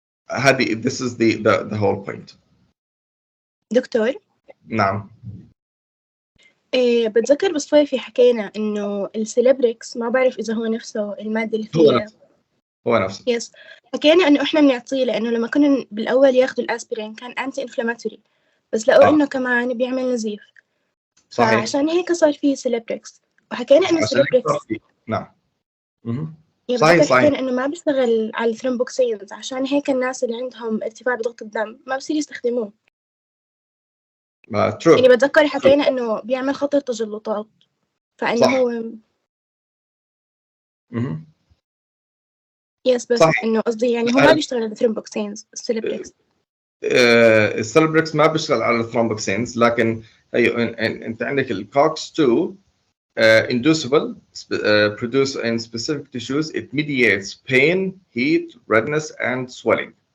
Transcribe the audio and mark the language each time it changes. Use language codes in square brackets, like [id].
[en] هذه this is the whole point. [ar] دكتور نعم. بتذكر بالصيفي حكينا إنه السيلبريكس ما بعرف إذا هو نفسه المادة اللي فيها هو نفسه. يس، حكينا إنه إحنا بنعطيه لأنه لما كنا بالأول ياخذوا الأسبرين كان أنتي إنفلاماتوري، بس لقوا إنه كمان بيعمل نزيف. صحيح. فعشان هيك صار فيه سيلبريكس، وحكينا إنه السيلبريكس نعم. صحيح. حكينا إنه ما بيشتغل على الثرومبوكسينز، عشان هيك الناس اللي عندهم ارتفاع بضغط الدم ما بصير يستخدموه. يعني بتذكر حكينا إنه بيعمل خطر تجلطات، فإنه صح. هو يس، بس صح. إنه قصدي يعني هو ما بيشتغل على الثرومبوكسينز السيلبريكس. السيلبريكس ما بيشتغل على الثرومبوكسينز، لكن انت عندك الكوكس 2 [en] inducible produce in specific tissues. It mediates pain, heat, redness and swelling.